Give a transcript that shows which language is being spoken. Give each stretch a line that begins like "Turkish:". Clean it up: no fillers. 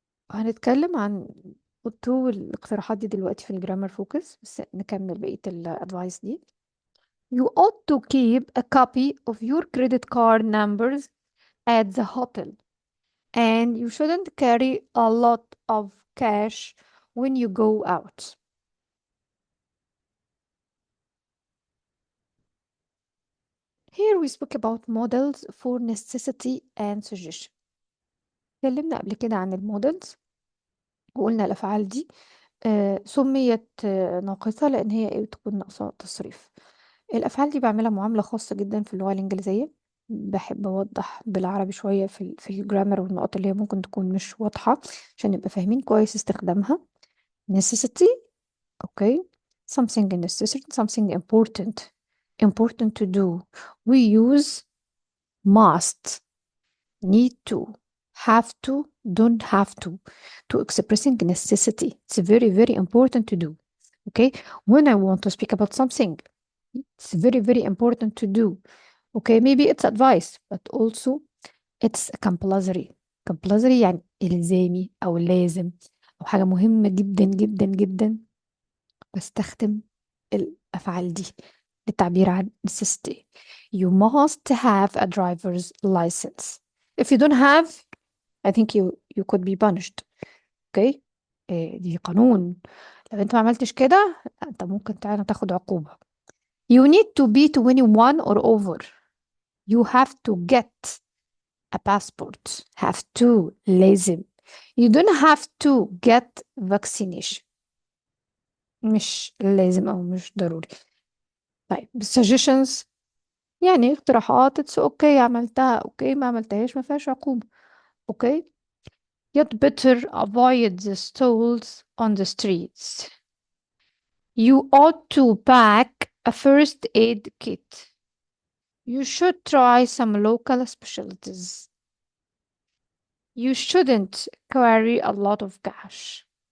Arabic: هنتكلم عن ought to والاقتراحات دي دلوقتي في الجرامر فوكس، بس نكمل بقية الادفايس دي.
English: You ought to keep a copy of your credit card numbers at the hotel. And you shouldn't carry a lot of cash when you go out. Here we spoke about models for necessity and suggestion.
Arabic: اتكلمنا قبل كده عن المودلز وقلنا الأفعال دي سميت ناقصة لأن هي بتكون ناقصة تصريف. الأفعال دي بعملها معاملة خاصة جدا في اللغة الإنجليزية. بحب أوضح بالعربي شوية في الجرامر والنقط اللي هي ممكن تكون مش واضحة عشان نبقى فاهمين كويس استخدامها.
English: necessity. Okay, something necessary, something important to do. We use must, need to, have to, don't have to expressing necessity. It's very, very important to do. Okay, when I want to speak about something, it's very, very important to do. Okay, maybe it's advice, but also it's compulsory.
Arabic: compulsory يعني إلزامي أو لازم أو حاجة مهمة جدا جدا جدا. بستخدم الأفعال دي للتعبير عن necessity.
English: You must have a driver's license. If you don't have, I think you could be punished.
Arabic: Okay? دي قانون. لو انت ما عملتش كده انت ممكن تاخد عقوبة.
English: You need to be 21 or over. You have to get a passport. Have to. لازم. You don't have to get vaccination.
Arabic: مش لازم أو مش ضروري. طيب suggestions يعني اقتراحات.
English: it's okay
Arabic: عملتها okay ما عملتهاش ما فيهاش عقوبة.
English: okay. You'd better avoid the stalls on the streets. You ought to pack a first aid kit. You should try some local specialties. You shouldn't carry a lot of cash.